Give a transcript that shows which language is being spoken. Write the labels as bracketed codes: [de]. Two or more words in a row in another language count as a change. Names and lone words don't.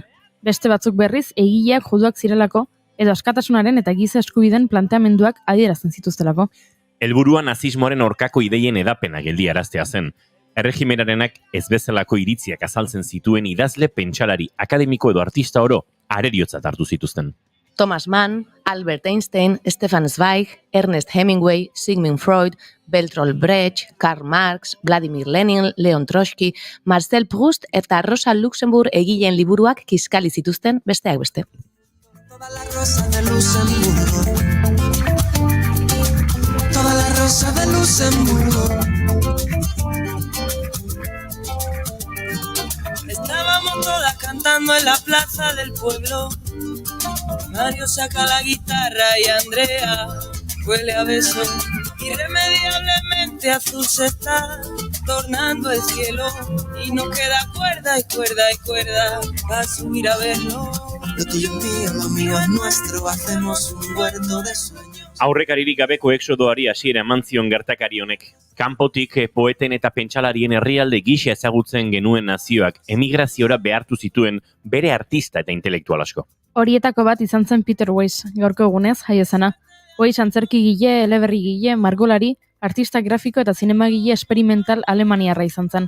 [eu] Beste batzuk berriz, egileak juduak zirelako, edo askatasunaren eta giza eskubideen planteamenduak adierazten zituztelako. Helburua nazismoaren aurkako ideien edapena geldiaraztea zen. Erregimenarenak ez bezalako iritziak azaltzen zituen idazle, pentsalari, akademiko edo artista oro areriotzat hartu zituzten. Thomas Mann, Albert Einstein, Stefan Zweig, Ernest Hemingway, Sigmund Freud, Bertolt Brecht, Karl Marx, Vladimir Lenin, Leon Trotsky, Marcel Proust eta Rosa Luxemburg egileen liburuak kiskali zituzten besteak beste. [es] Toda la rosa de Luxemburgo, toda la rosa de Luxemburgo. Estábamos todas cantando en la plaza del pueblo. Mario saca la guitarra y Andrea huele a beso. Irremediablemente azul se está tornando el cielo y no queda cuerda y cuerda y cuerda para subir a verlo. Lo tuyo mío, lo mío es nuestro, hacemos un huerto de sueños. [eu] Aurrekaririk gabeko exodoari hasiera eman zion gertakari honek. Kanpotik poeten eta pentsalarien herrialde gisa ezagutzen genuen nazioak emigraziora behartu zituen bere artista eta intelektual asko. Horietako bat izan zen Peter Weiss, gaurko egunez jaiozena. Weiss antzerkigile, eleberrigile, margolari, artista grafiko eta zinemagile esperimental alemaniarra izan zen.